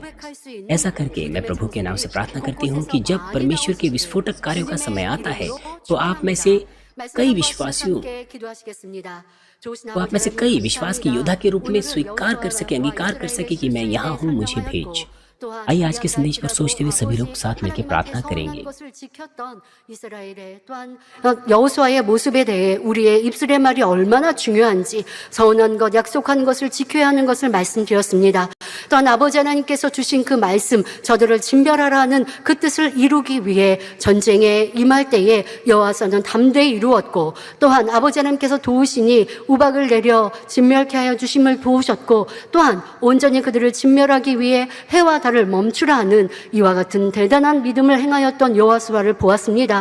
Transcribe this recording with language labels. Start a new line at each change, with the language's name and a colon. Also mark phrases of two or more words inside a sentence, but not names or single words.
Hindi: ऐसा करके मैं प्रभु के नाम से प्रार्थना करती हूँ कि जब परमेश्वर के विस्फोटक कार्यों का समय आता है तो आप में से कई विश्वास के योद्धा के रूप में स्वीकार कर सके, अंगीकार कर सके कि मैं यहाँ हूँ, मुझे भेज। आइए आज के संदेश पर सोचते हुए सभी लोग साथ मिलकर प्रार्थना करेंगे।
Korean: 여호수아의 모습에 대해 우리의 입술의 말이 얼마나 중요한지, 서운한 것, 약속한 것을 지켜야 하는 것을 말씀드렸습니다. 또한 아버지 하나님께서 주신 그 말씀, 저들을 진멸하라 하는 그 뜻을 이루기 위해 전쟁에 임할 때에 여호와서는 담대히 이루었고, 또한 아버지 하나님께서 도우시니 우박을 내려 진멸케 하여 주심을 도우셨고, 또한 온전히 그들을 진멸하기 위해 해와 달을 멈추라 하는 이와 같은 대단한 믿음을 행하였던 여호수아를 보았습니다.